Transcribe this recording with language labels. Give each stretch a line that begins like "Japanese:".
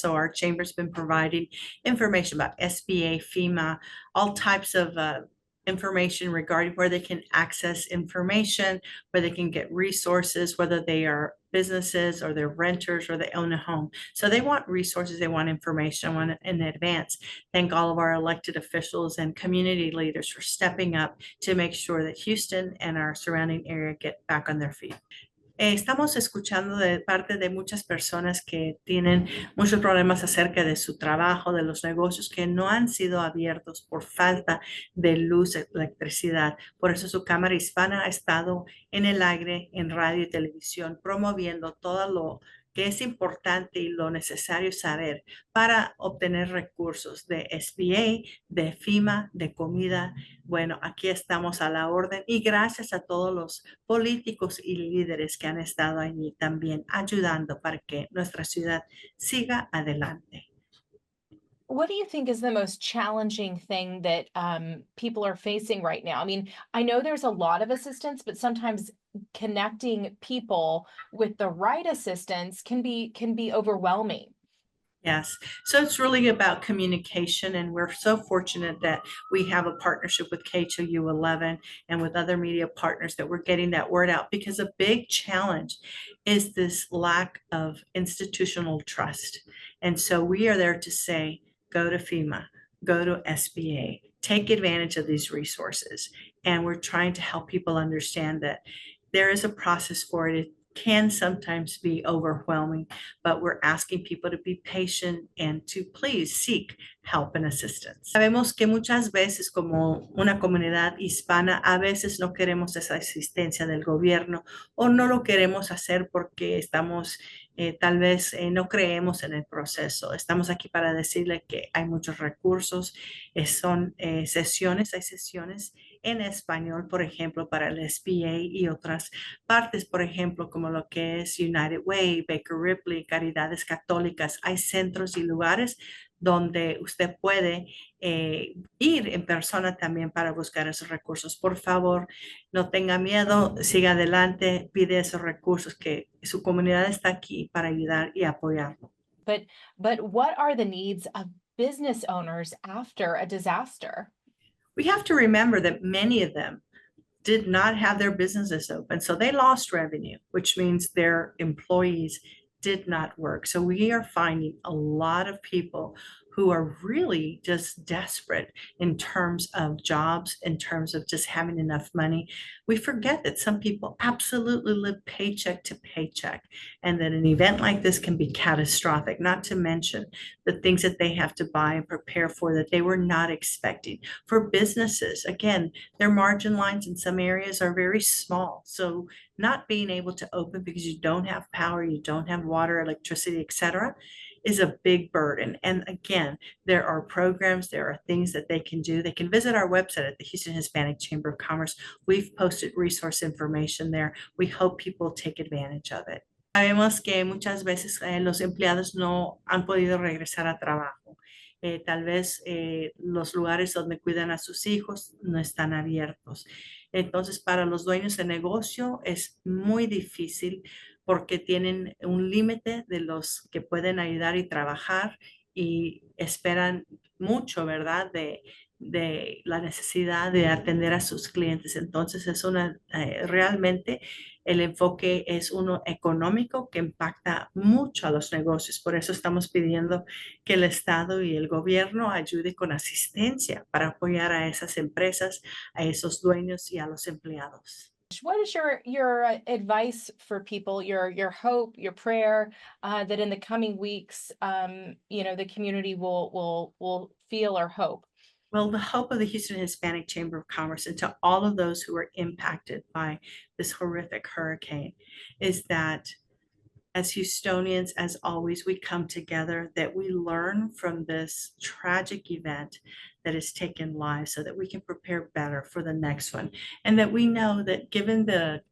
English: So our chamber's been providing information about SBA, FEMA, all types of information regarding where they can access information, where they can get resources, whether they are businesses or they're renters or they own a home. So they want resources, they want information. I want to in advance thank all of our elected officials and community leaders for stepping up to make sure that Houston and our surrounding area get back on their feet.
Spanish: Estamos escuchando de parte de muchas personas que tienen muchos problemas acerca de su trabajo, de los negocios que no han sido abiertos por falta de luz, electricidad. Por eso su Cámara Hispana ha estado en el aire, en radio y televisión, promoviendo todo lo que es importante y lo necesario saber para obtener recursos de SBA, de FEMA, de comida. Bueno, aquí estamos a la orden y gracias a todos los políticos y líderes que han estado allí también ayudando para que nuestra ciudad siga adelante.
English: What do you think is the most challenging thing that people are facing right now? I mean, I know there's a lot of assistance, but sometimes connecting people with the right assistance can be overwhelming. Yes. So it's really about communication, and we're so fortunate that we have a partnership with KHOU 11 and with other media partners that we're getting that word out because a big challenge is this lack of institutional trust. And so we are there to say, go to FEMA, go to SBA, take advantage of these resources. And we're trying to help people understand that there is a process for it. It can sometimes be overwhelming, but we're asking people to be patient and to please seek help and assistance.
Spanish: Sabemos que muchas veces como una comunidad hispana, a veces no queremos esa asistencia del gobierno o no lo queremos hacer porque estamos, tal vez no creemos en el proceso. Estamos aquí para decirle que hay muchos recursos, son sesiones, hay sesiones en español, por ejemplo, para el SBA y otras partes, por ejemplo, como lo que es United Way, Baker Ripley, Caridades Católicas. Hay centros y lugares donde usted puede ir en persona también para buscar esos recursos. Por favor, no tenga miedo, siga adelante, pide esos recursos que su comunidad está aquí para ayudar y apoyarlo.
English: But what are the needs of business owners after a disaster? We have to remember that many of them did not have their businesses open. So they lost revenue, which means their employees did not work. So we are finding a lot of people who are really just desperate in terms of jobs, in terms of just having enough money. We forget that some people absolutely live paycheck to paycheck and that an event like this can be catastrophic, not to mention the things that they have to buy and prepare for that they were not expecting. For businesses, again, their margin lines in some areas are very small. So not being able to open because you don't have power, you don't have water, electricity, etc., is a big burden. And again, there are programs, there are things that they can do. They can visit our website at the Houston Hispanic Chamber of Commerce. We've posted resource information there. We hope people take advantage of it.
Spanish: Sabemos que muchas veces los empleados no han podido regresar a trabajo. Tal vez los lugares donde cuidan a sus hijos no están abiertos. Entonces, para los dueños de negocio es muy difícil porque tienen un límite de los que pueden ayudar y trabajar y esperan mucho, ¿verdad? De la necesidad de atender a sus clientes. Entonces, es realmente el enfoque es uno económico que impacta mucho a los negocios. Por eso estamos pidiendo que el Estado y el gobierno ayude con asistencia para apoyar a esas empresas, a esos dueños y a los empleados.
English: What is your advice for people, your hope, your prayer, that in the coming weeks, the community will feel or hope? Well, the hope of the Houston Hispanic Chamber of Commerce and to all of those who are impacted by this horrific hurricane is that as Houstonians, as always, we come together, that we learn from this tragic event that has taken lives so that we can prepare better for the next one. And that we know that given the